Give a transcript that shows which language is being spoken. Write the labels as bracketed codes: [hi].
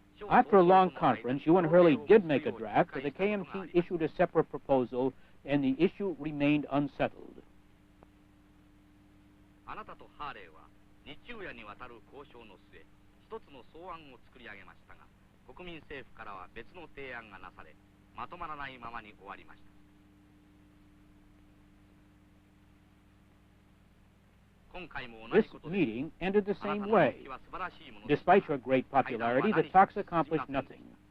[en] After a long conference, you and Hurley did make a draft, but the KMT issued a separate proposal, and the issue remained unsettled. [ja] あなたとハーレーは日中夜にわたる交渉の末、一つの草案を作り上げましたが、国民政府からは別の提案がなされ、まとまらないままに終わりました。 [en] This meeting ended the same way. Despite your great popularity, the talks accomplished nothing.